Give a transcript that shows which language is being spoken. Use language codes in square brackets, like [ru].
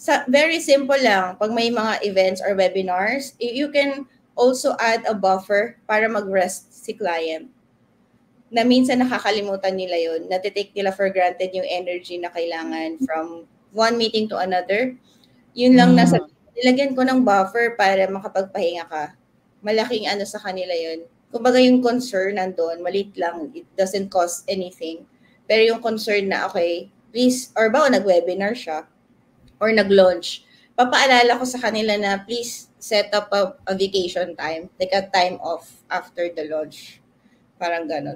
[en] Very simple lang. Pag may mga events or webinars, you can also add a buffer [tl] para mag-rest si client. Na minsan nakakalimutan nila yun. Natitake nila for granted yung energy na kailangan from one meeting to another. Yun lang nilagyan ko ng buffer para makapagpahinga ka. Malaking sa kanila yun. Kumbaga yung concern nandun, maliit lang, [en] it doesn't cost anything. [tl] Pero yung concern na, [en] okay, please, or ba nag-webinar siya, or nag-launch, papaalala ko sa kanila na please set up a vacation time, like a time off after the launch. [tl] Parang ganon.